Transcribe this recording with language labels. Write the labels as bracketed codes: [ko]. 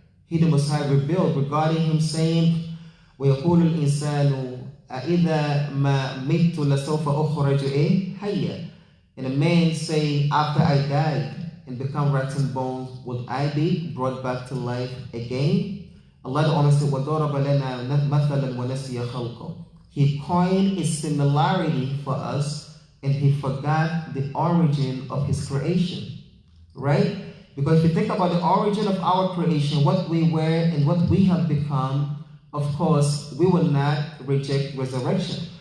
[en] He the Most High revealed regarding him saying, [ar] وَيَقُولُ الْإِنسَانُ أَإِذَا مَا مِتُّ لَسَوْفَ أُخْرَجُ حَيًّا. [en] And a man say, after I died and become rotten bones, will I be brought back to life again? Allah the Honor said, [ar] وَضَرَبَ لَنَا مَثَلًا وَنَسِيَ خَلْقًا. [en] He coined a similarity for us and he forgot the origin of his creation. Right? Because if you think about the origin of our creation, what we were and what we have become, of course, we will not reject resurrection.